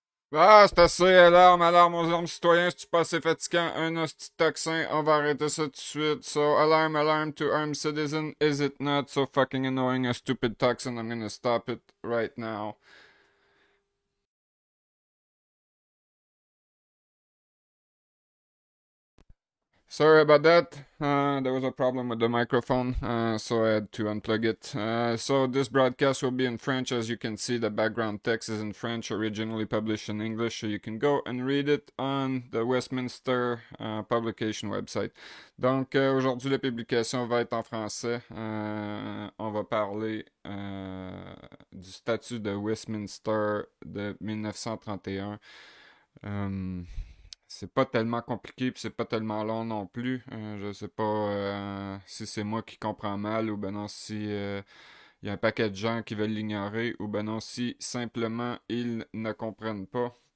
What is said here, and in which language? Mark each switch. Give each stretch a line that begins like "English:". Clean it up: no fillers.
French: Ah, c'est assez, alarme, alarme aux armes citoyens, c'est-tu pas assez fatigant, un hostie de toxin, on va arrêter ça tout de suite.
English: So, alarm, alarm to armed citizen, is it not so fucking annoying, a stupid toxin, I'm gonna stop it right now. Sorry about that. There was a problem with the microphone, so I had to unplug it. So this broadcast will be in French. As you can see, the background text is in French, originally published in English, so you can go and read it on the Westminster publication website.
French: Donc aujourd'hui, la publication va être en français. On va parler du statut de Westminster de 1931. C'est pas tellement compliqué puis c'est pas tellement long non plus. Je sais pas si c'est moi qui comprends mal ou ben non si il y a un paquet de gens qui veulent l'ignorer ou ben non si simplement ils ne comprennent pas.